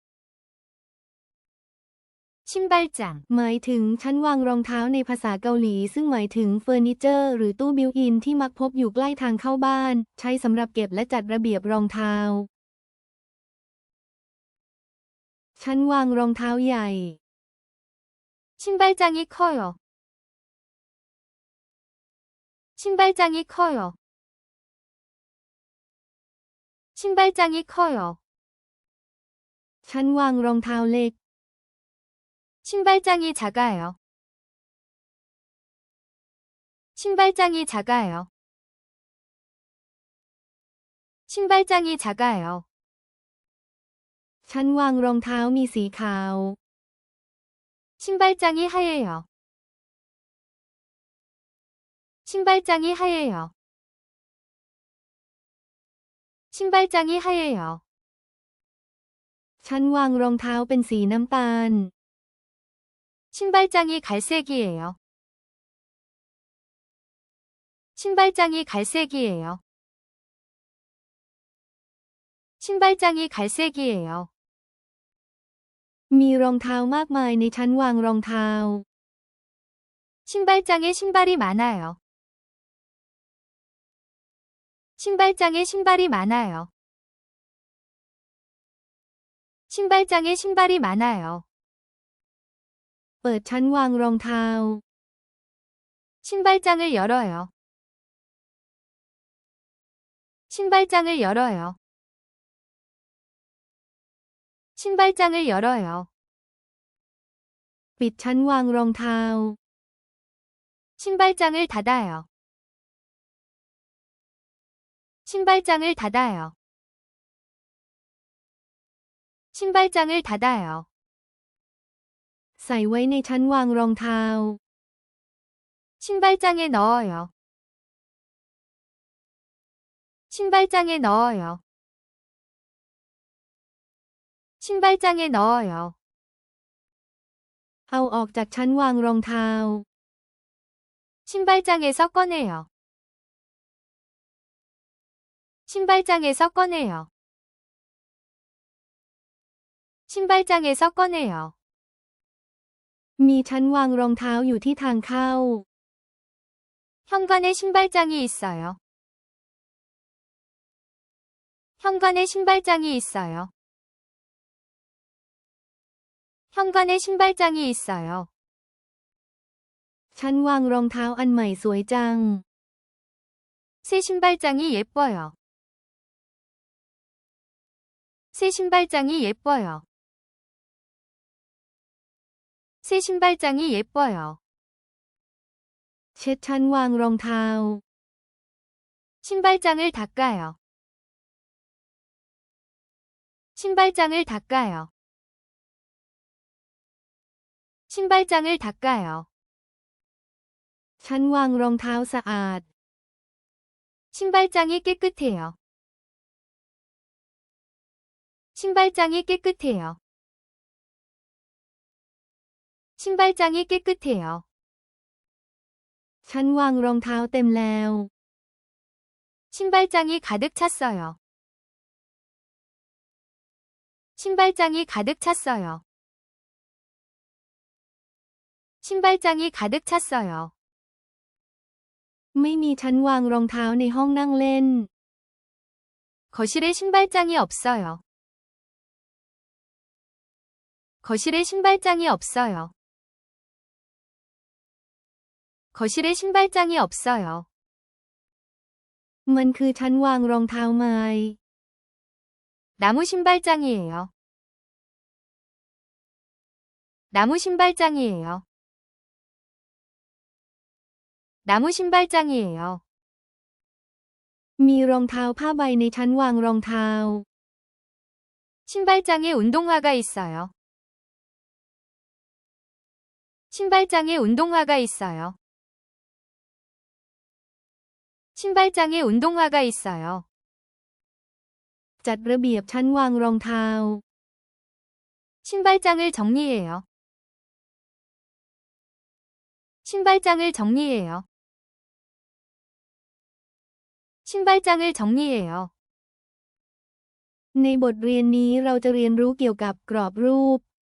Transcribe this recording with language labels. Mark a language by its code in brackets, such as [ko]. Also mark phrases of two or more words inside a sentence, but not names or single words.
[ko] 신발장 [th] หมายถึงชั้นวางรองเท้าในภาษาเกาหลีซึ่งหมายถึงเฟอร์นิเจอร์หรือตู้บิวต์อินที่มักพบอยู่ใกล้ทางเข้าบ้านใช้สำหรับเก็บและจัดระเบียบรองเท้าชั้นวางรองเท้าใหญ่ [ko] 신발장이 커요. 신발장이 커요. 신발장이 커요. [th] ชั้นวางรองเท้าเล็ก [ko] 신발장이 작아요. 신발장이 작아요. 신발장이 작아요. [th] ชั้นวางรองเท้ามีสีขาว [ko] 신발장이 하얘요. 신발장이 하얘요. 신발장이 하얘요. [th] ชั้นวางรองเท้าเป็นสีน้ำตาล [ko] 신발장이 갈색이에요. 신발장이 갈색이에요. 신발장이 갈색이에요. [th] มีรองเท้ามากมายในชั้นวางรองเท้า [ko] 신발장에 신발이 많아요. 신발장에 신발이 많아요. 신발장에 신발이 많아요. [th] เปิดชั้นวางรองเท้า [ko] 신발장을 열어요. 신발장을 열어요. 신발장을 열어요. [th] ปิดชั้นวางรองเท้า [ko] 신발장을 닫아요. 신발장을 닫아요. 신발장을 닫아요. [th] ใส่ไว้ในชั้นวางรองเท้า [ko] 신발장에 넣어요. 신발장에 넣어요. 신발장에 넣어요. [th] เอาออกจากชั้นวางรองเท้า [ko] 신발장에서 꺼내요. 신발장에서 꺼내요. 신발장에서 꺼내요. [th] มีชั้นวางรองเท้าอยู่ที่ทางเข้า [ko] 현관에 신발장이 있어요. 현관에 신발장이 있어요. 현관에 신발장이 있어요. [th] ชั้นวางรองเท้าอันใหม่สวยจัง [ko] 새 신발장이 예뻐요. 새 신발장이 예뻐요. 새 신발장이 예뻐요. [th] เช็ดชั้นวางรองเท้า [ko] 신발장을 닦아요. 신발장을 닦아요. 신발장을 닦아요. [th] ชั้นวางรองเท้าสะอาด [ko] 신발장이 깨끗해요. 신발장이 깨끗해요. 신발장이 깨끗해요. [th] ชั้นวางรองเท้าเต็มแล้ว [ko] 신발장이 가득 찼어요. 신발장이 가득 찼어요. 신발장이 가득 찼어요. [th] ไม่มีชั้นวางรองเท้าในห้องนั่งเล่น [ko] 거실에 신발장이 없어요. 거실에 신발장이 없어요. 거실에 신발장이 없어요. [th] มันคือชั้นวางรองเท้าไม้ [ko] 나무 신발장이에요. 나무 신발장이에요. 나무 신발장이에요. [th] มีรองเท้าผ้าใบในชั้นวางรองเท้า [ko] 신발장에 운동화가 있어요. 신발장에 운동화가 있어요. 신발장에 운동화가 있어요. [th] จัดระเบียบชั้นวางรองเท้า [ko] 신발장을 정리해요. 신발장을 정리해요. 신발장을 정리해요. [th] ในบทเรียนนี้เราจะเรียนรู้เกี่ยวกับกรอบรูป